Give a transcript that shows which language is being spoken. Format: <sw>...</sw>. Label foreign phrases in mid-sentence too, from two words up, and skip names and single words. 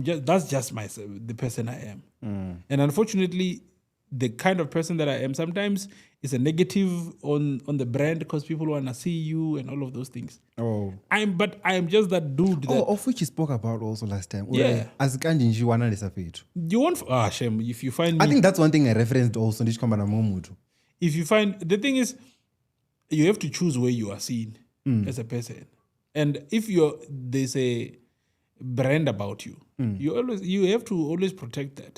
<en>That's just myself, the person I am. And unfortunately, the kind of person that I am sometimes is a negative on the brand because people want to see you and all of those things. Oh. I am just that dude that Of which you spoke about also last time. Yeah. As kanjinji wana lesafetu. you won't. Shame. If you find me, I think that's one thing I referenced also. if you find the thing is, you have to choose where you are seen as a person, and if there's a brand about you, you have to always protect that.</en>